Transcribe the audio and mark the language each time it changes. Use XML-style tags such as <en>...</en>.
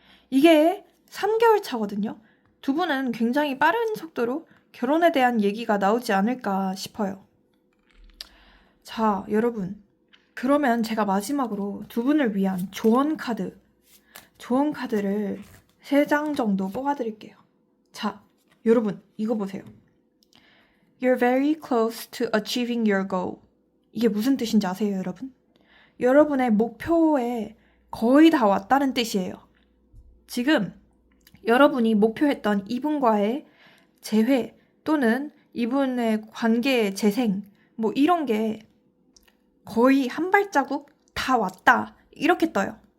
<ko>이게 3개월 차거든요. 두 분은 굉장히 빠른 속도로 결혼에 대한 얘기가 나오지 않을까 싶어요. 자, 여러분. 그러면 제가 마지막으로 두 분을 위한 조언 카드를 3장 정도 뽑아드릴게요. 자, 여러분, 이거 보세요.</ko> <en>You're very close to achieving your goal.</en> <ko>이게 무슨 뜻인지 아세요, 여러분? 여러분의 목표에 거의 다 왔다는 뜻이에요. 지금 여러분이 목표했던 이분과의 재회 또는 이분의 관계의 재생 뭐 이런 게 거의 한 발자국 다 왔다 이렇게 떠요.</ko>